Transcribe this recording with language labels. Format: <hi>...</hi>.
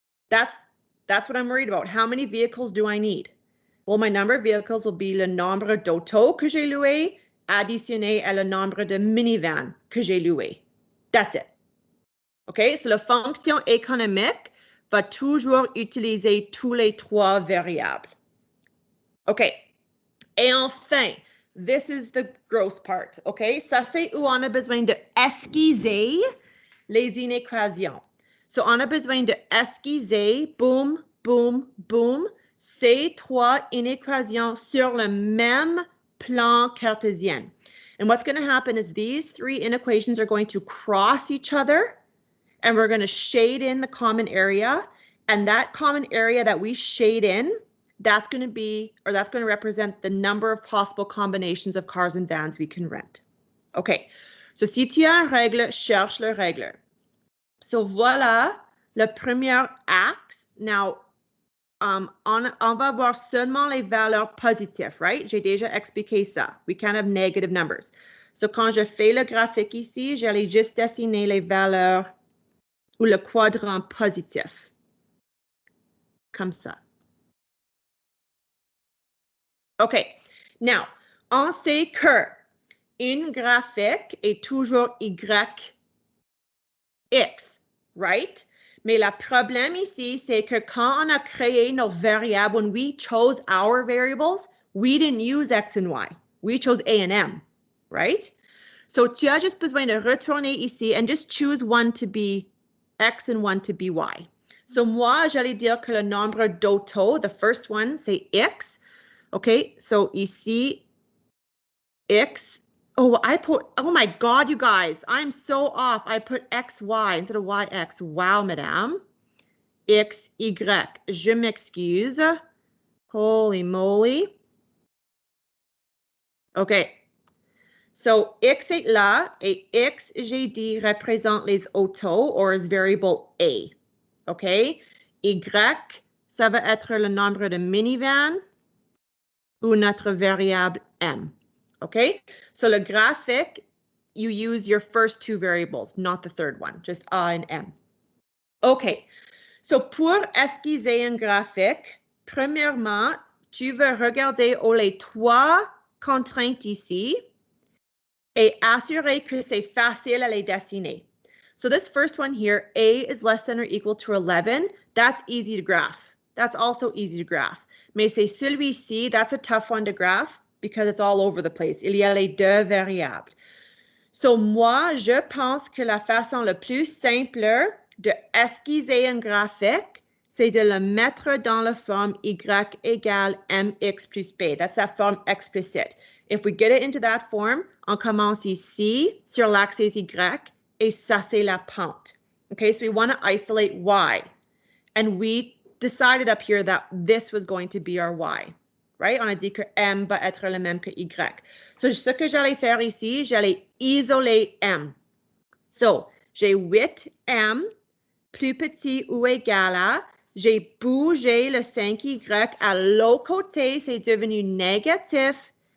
<en>That's what I'm worried about. How many vehicles do I need? Well, my number of vehicles will be</en> <fr>le nombre d'autos que j'ai loué additionné à le nombre de minivans que j'ai loué.</fr> <en>That's it.</en> <fr>Okay, so la fonction économique va toujours utiliser tous les 3 variables. Okay. Et enfin,</fr> <en>this is the gross part, okay?</en> <fr>Ça, c'est où on a besoin de esquisser les inéquations. So, on a besoin de esquisser, boom, boom, boom, ces 3 inéquations sur le même plan cartésien.</fr> <en>And what's going to happen is these 3 inequations are going to cross each other, and we're going to shade in the common area. And that common area that we shade in, that's going to be, or that's going to represent the number of possible combinations of cars and vans we can rent.</en> <fr>Okay, so si tu as une règle, cherche le règle. So voilà le premier axe. Now, on va voir seulement les valeurs positives, right? J'ai déjà expliqué ça.</fr> <en>We can't have negative numbers.</en> <fr>So quand je fais le graphique ici, j'allais juste dessiner les valeurs ou le quadrant positif. Comme ça. OK. Now, on sait que une graphique est toujours X, right? Mais le problème ici, c'est que quand on a créé nos variables,</fr> <en>when we chose our variables, we didn't use X and Y. We chose A and M, right? So</en> <fr>tu as juste besoin de retourner ici</fr> <en>and just choose one to be X and one to be Y.</en> <fr>So moi, j'allais dire que le nombre d'autos,</fr> <en>the first one,</en> <fr>c'est X. Okay, so ici, X.</fr> <en>Oh, oh my God, you guys, I'm so off. I put XY instead of YX. Wow, madame. XY.</en> <fr>Je m'excuse. Holy moly. Okay. So, X est là, et X, j'ai dit, représente les autos,</fr> <en>or is variable A.</en> <fr>Okay? Y, ça va être le nombre de minivans, ou notre variable M. Okay?</fr> <en>So</en> <fr>le graphique,</fr> <en>you use your first 2 variables, not the third one, just A and M. Okay.</en> <fr>So pour esquisser un graphique, premièrement, tu veux regarder les 3 contraintes ici et assurer que c'est facile à les dessiner.</fr> <en>So this first one here, A is less than or equal to 11, that's easy to graph. That's also easy to graph.</en> <fr>Mais c'est celui-ci,</fr> <en>that's a tough one to graph because it's all over the place.</en> <fr>Il y a les 2 variables. So moi, je pense que la façon la plus simple de esquisser un graphique, c'est de le mettre dans la forme Y égale MX plus B.</fr> <en>That's that form explicit. If we get it into that form,</en> <fr>on commence ici sur l'axe Y, et ça c'est la pente.</fr> <en>Okay, so we want to isolate Y. And we decided up here that this was going to be our Y, right?</en> <fr>On a dit que M va être le même que Y. So, ce que j'allais faire ici, j'allais isoler M. So, j'ai 8m plus petit ou égal à, j'ai bougé le 5y à l'autre côté, c'est devenu négatif.</fr>